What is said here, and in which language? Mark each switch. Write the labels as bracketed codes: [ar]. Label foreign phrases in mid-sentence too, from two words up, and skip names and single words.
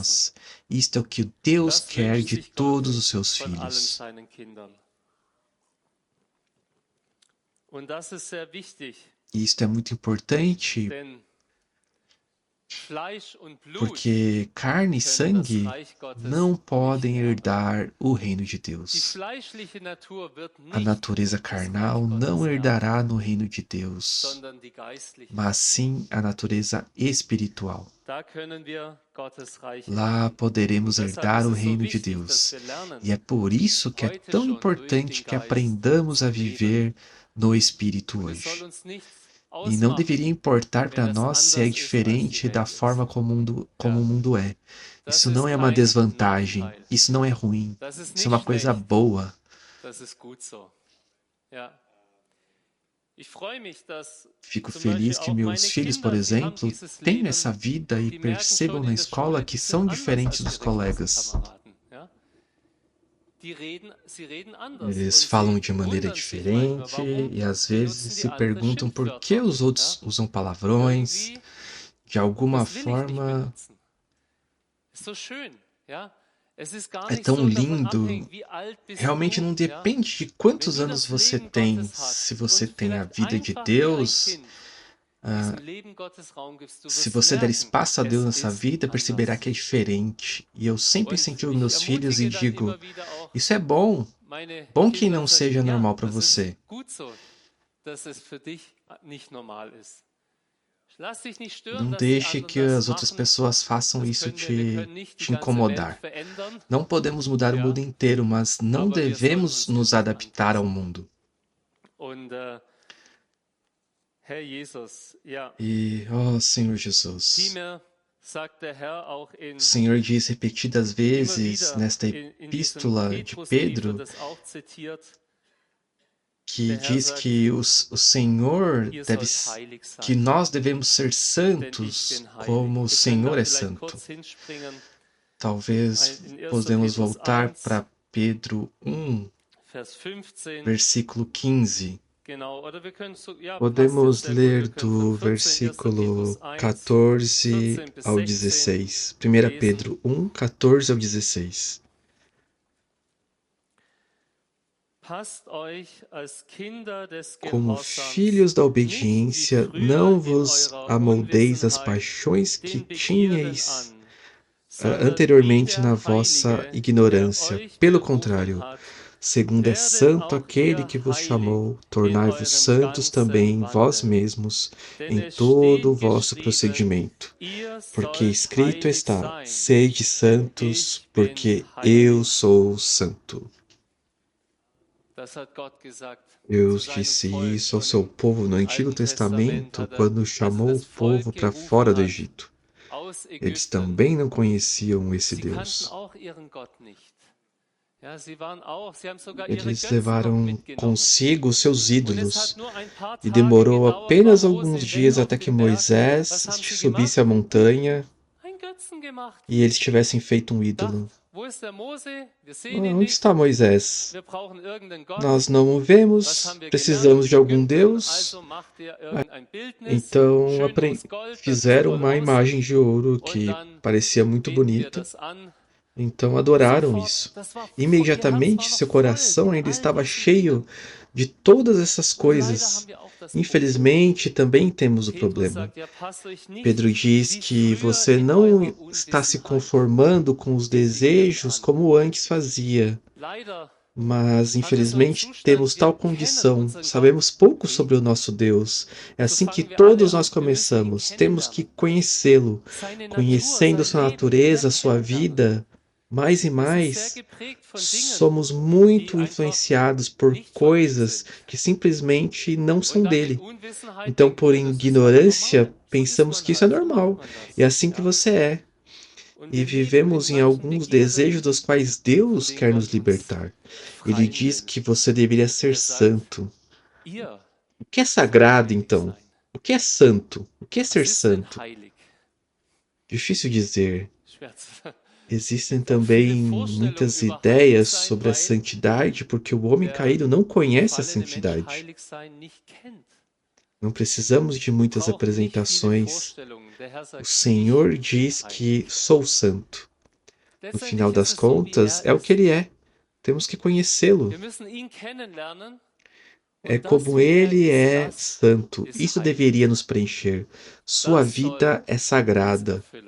[pt] nós. Isto é o que Deus [de] Das [pt] quer [de] wünscht [pt] de [de] sich Gott [pt] todos os seus [de] von allen [pt] filhos. [de] seinen Kindern. Und das ist sehr wichtig, [pt] E isto é muito importante [de] denn Fleisch und Blut [pt] porque carne e [de] können das [pt] sangue [de] Reich Gottes [pt] não [de] nicht [pt] podem [de] erben. [pt] herdar o reino de [de] Die [pt] Deus. [de] fleischliche Natur wird [pt] A [de] nicht [pt] natureza [de] das Reich [pt] carnal [de] Gottes [pt] não [de] erben, [pt] herdará no reino de Deus, [de] sondern die geistliche [pt] mas [de] Natur. [pt] sim a natureza espiritual. [de] Da können wir Gottes Reich [pt] Lá [de] erben. Und [pt] poderemos [de] deshalb [pt] herdar [de] ist [pt] o [de] es so [pt] reino de [de] wichtig, dass [pt] Deus. [de] wir lernen, [pt] E é por isso que é [de] heute [pt] tão [de] schon durch [pt] importante [de] den [pt] que [de] Geist [pt] aprendamos a [de] zu leben. [pt] viver no Espírito [de] Und es soll [pt] hoje. [de] uns nichts [pt] E não [de] ausmachen, [pt] deveria importar [de] wenn [pt] para [de] das [pt] nós se é [de] anders ist, als die [pt] diferente da [de] Welt ist. [pt] forma como [de] Ja, [pt] o mundo é. [de] das [pt] Isso [de] ist [pt] não é uma [de] kein [pt] desvantagem, [de] Nachteil. [pt] isso não é ruim, [de] Das ist [pt] isso é [de] nicht [pt] uma coisa [de] schlecht. [pt] boa. [de] Das ist gut so. Ja. Ich freue mich, dass [pt] Fico [de] zum Beispiel [pt] feliz que [de] auch [pt] meus [de] meine [pt] filhos, por [de] Kinder, die haben [pt] exemplo, [de] dieses [pt] têm [de] Leben, [pt] essa vida e [de] die merken [pt] percebam [de] schon [pt] na [de] in der [pt] escola [de] Schule, [pt] que [de] die [pt] são [de] sind anders [pt] diferentes [de] als [pt] dos [de] ihre [pt] colegas. [de] Klassenkameraden. Ja? Sie reden anders [pt] Eles [de] und [pt] falam [de] sie [pt] de maneira [de] wundern sich manchmal, [pt] diferente [de] warum [pt] e às [de] benutzen [pt] vezes [de] die [pt] se [de] andere [pt] perguntam por que [de] Schimpfwörter. [pt] os outros [de] Ja? [pt] usam palavrões. [de] Irgendwie, [pt] De alguma [de] das will ich nicht [pt] forma, [de] benutzen. Ist so schön, ja? Es ist gar [pt] é [de] nicht [pt] tão [de] so davon [pt] lindo. [de] abhängig, wie alt bist [pt] Realmente não [de] du, ja? [pt] depende de [de] Wenn [pt] quantos [de] du [pt] anos [de] das [pt] você [de] Leben [pt] tem. [de] Gottes [pt] Se [de] hast [pt] você [de] und [pt] tem a [de] vielleicht [pt] vida de [de] einfach wie ein [pt] Deus, [de] Kind diesem Leben Gottes Raum gibst, du [pt] Se [de] wirst [pt] você der [de] merken, [pt] espaço a Deus [de] es [pt] nessa [de] ist [pt] vida, perceberá [de] anders. [pt] que é diferente. E eu sempre [de] Und [pt] incentivo [de] ich [pt] meus filhos e [de] ermutige dann [pt] digo: [de] immer wieder auch [pt] isso é bom. [de] meine [pt] Bom que [de] Kinder [pt] não [de] und sage, [pt] seja [de] ja, [pt] normal para [de] das ist [pt] você. [de] gut so, dass es für dich nicht normal ist. Lass dich nicht stören, [pt] Não [de] dass die [pt] deixe [de] anderen [pt] que [de] das [pt] as outras [de] machen. [pt] pessoas façam [de] Das [pt] isso [de] können wir [pt] te, [de] können nicht die [pt] te [de] ganze Welt [pt] incomodar. [de] verändern, [pt] Não podemos mudar o mundo [de] ja, [pt] inteiro, mas não [de] aber wir sollen [pt] devemos [de] uns dem [pt] nos [de] Herrn [pt] adaptar ao [de] anpassen. [pt] mundo. [de] Und Herr Jesus, ja, [pt] E, ó Senhor Jesus, [de] vielmehr sagt der Herr auch [pt] o Senhor diz repetidas [de] immer [pt] vezes [de] wieder [pt] nesta [de] in diesem [pt] epístola de [de] Petrusbrief wird [pt] Pedro, [de] das auch zitiert. [pt] que [de] Der Herr [pt] diz [de] sagt, [pt] que o Senhor [de] ihr [pt] deve, [de] sollt heilig [pt] que [de] sein, [pt] nós devemos ser [de] denn ich [pt] santos [de] bin heilig. [pt] como o [de] Wir können da [pt] Senhor é [de] vielleicht [pt] santo. [de] kurz hinspringen. [pt] Talvez [de] In 1. [pt] podemos [de] Petrus [pt] voltar [de] 1, [pt] para Pedro 1, [de] Vers 15, [pt] versículo 15. [de] genau, oder wir können, ja, passt jetzt [pt] Podemos [de] sehr gut, [pt] ler [de] wir können von [pt] do [de] 14, 1. [pt] versículo [de] Petrus 1, [pt] 14 [de] 14 bis [pt] ao [de] 16 16. 1 lesen. [pt] Pedro 1, 14 ao 16. [de] Passt euch als Kinder des [pt] Como [de] Gehorsams [pt] filhos da [de] nicht wie [pt] obediência, [de] früher [pt] não [de] in [pt] vos [de] eurer [pt] amoldeis às [de] Unwissenheit [pt] paixões que [de] den Begierden [pt] tinhais [de] an, sondern wie [pt] anteriormente na [de] der [pt] vossa [de] Heilige, der [pt] ignorância. [de] euch [pt] Pelo [de] berufen [pt] contrário, [de] hat, [pt] segundo é [de] werdet [pt] santo [de] auch [pt] aquele [de] ihr [pt] que vos [de] heilig [pt] chamou, [de] in [pt] tornai-vos [de] eurem [pt] santos também [de] ganzen [pt] vós [de] Wandel. [pt] mesmos [de] Denn [pt] em [de] es [pt] todo o [de] steht [pt] vosso [de] geschrieben, [pt] procedimento. [de] ihr [pt] Porque [de] sollt [pt] escrito [de] heilig [pt] está: [de] sein, [pt] sede [de] denn [pt] santos, [de] ich bin [pt] porque eu [de] heilig. [pt] sou santo. [de] Das hat Gott gesagt zu [pt] Deus [de] seinem [pt] disse [de] Volk [pt] isso ao [de] schon [pt] seu [de] im [pt] povo no Antigo [de] Alten Testament, [pt] Testamento, [de] hat [pt] quando [de] als er [pt] chamou o [de] das Volk [pt] povo para [de] gerufen [pt] fora do [de] hat [pt] Egito. [de] aus [pt] Eles [de] Ägypten. [pt] também não conheciam esse [de] Sie kannten [pt] Deus. [de] auch ihren Gott nicht. Ja, sie haben sogar ihre [pt] Eles [de] Götzen noch [pt] levaram [de] mitgenommen. [pt] consigo os seus [de] Und es hat [pt] ídolos, [de] nur ein paar [pt] e [de] Tage [pt] demorou [de] gedauert, war [pt] apenas [de] Mose [pt] alguns [de] weg [pt] dias [de] auf [pt] até que [de] dem Berg. [pt] Moisés [de] Was haben sie [pt] subisse a [de] gemacht? [pt] montanha [de] Ein Götzen gemacht. [pt] e eles tivessem feito um [de] Dacht, [pt] ídolo. [de] wo ist der Mose? Wir [pt] Ah, [de] sehen ihn [pt] onde [de] nicht. [pt] está Moisés? [de] Wir brauchen irgendeinen Gott. [pt] Nós não o [de] Was [pt] vemos, [de] haben wir gelernt [pt] precisamos [de] in [pt] de algum [de] Ägypten? [pt] Deus. [de] Also macht er irgendein Bildnis, [pt] Então [de] schön aus Gold, das sieht [pt] fizeram [de] toll [pt] uma [de] aus. [pt] imagem de ouro [de] Und [pt] que [de] dann [pt] parecia muito [de] beten wir [pt] bonita. [de] das an. [pt] Então adoraram [de] Sofort, [pt] isso. [de] ihr Herz war [pt] Imediatamente [de] noch [pt] seu [de] voll [pt] coração [de] mit [pt] ainda [de] all [pt] estava [de] diesen [pt] cheio [de] Dingen. [pt] de todas essas [de] Und leider haben [pt] coisas. [de] wir auch das Problem. [pt] Infelizmente, também temos o [de] Petrus [pt] problema. [de] sagt, ja, passt euch nicht [pt] Pedro diz [de] wie [pt] que [de] früher [pt] você [de] in [pt] não [de] eurer [pt] está se [de] Unwissenheit [pt] conformando com os [de] den Begierden [pt] desejos [de] an. [pt] como antes fazia. [de] Leider [pt] Mas, [de] haben wir so einen [pt] infelizmente, [de] Zustand, [pt] temos [de] wir [pt] tal [de] kennen [pt] condição. [de] unseren Gott [pt] Sabemos pouco sobre o [de] wenig. [pt] nosso Deus. É [de] So [pt] assim que [de] fangen wir alle [pt] todos [de] an. [pt] nós [de] Wir müssen ihn [pt] começamos. Temos que [de] kennenlernen. [pt] conhecê-lo, [de] Seine Natur, [pt] conhecendo [de] sein [pt] sua [de] Leben wieder [pt] natureza, sua [de] kennenlernen. [pt] vida. Mais e [de] Wir sind sehr [pt] mais, [de] geprägt von Dingen, [pt] somos [de] die [pt] muito [de] einfach [pt] influenciados por [de] nicht von ihm [pt] coisas [de] sind. [pt] que simplesmente não são [de] Und dann in [pt] dele. [de] Unwissenheit [pt] Então, [de] denken [pt] por [de] wir, das ist halt [pt] ignorância, [de] normal. So ist [pt] pensamos [de] man [pt] que isso é [de] halt, so macht [pt] normal. [de] man [pt] É [de] das. [pt] assim que [de] Ja? [pt] você é. [de] Und [pt] E [de] wir leben in [pt] vivemos em [de] manchen [pt] alguns desejos [de] Begierden, [pt] dos quais [de] von [pt] Deus [de] denen [pt] quer nos [de] Gott uns [pt] libertar. Ele [de] freien [pt] diz [de] will. [pt] que você deveria ser [de] Er sagt, [pt] santo. [de] ihr [pt] O que é [de] sollt [pt] sagrado, [de] heilig [pt] então? [de] sein. [pt] O que é santo? O que é [de] Was [pt] ser [de] ist denn [pt] santo? [de] heilig? [pt] Difícil dizer. [de] Schwer zu [pt] Existem [de] Wir haben viele [pt] também [de] Vorstellungen [pt] muitas [de] über [pt] ideias [de] Heiligsein, [pt] sobre a [de] weil [pt] santidade, porque o homem [de] der [pt] caído não conhece a [de] gefallene Mensch [pt] santidade. [de] Heiligsein nicht kennt. [pt] Não precisamos de muitas [de] Braucht nicht viele [pt] apresentações. [de] Vorstellungen. Der Herr [pt] O [de] sagt, [pt] Senhor [de] ich bin [pt] diz [de] heilig. [pt] que sou santo. No final [de] Letztendlich das ist es so, wie [pt] contas, é o que [de] ist. [pt] ele é. Temos que conhecê-lo. [de] Wir müssen ihn kennenlernen. [pt] É [de] Und das, [pt] como [de] wie [pt] ele [de] er [pt] é [de] ist, das [pt] santo. [de] ist [pt] Isso [de] heilig. [pt] deveria nos preencher. Sua [de] Das soll [pt] vida é [de] uns [pt] sagrada. [de] erfüllen.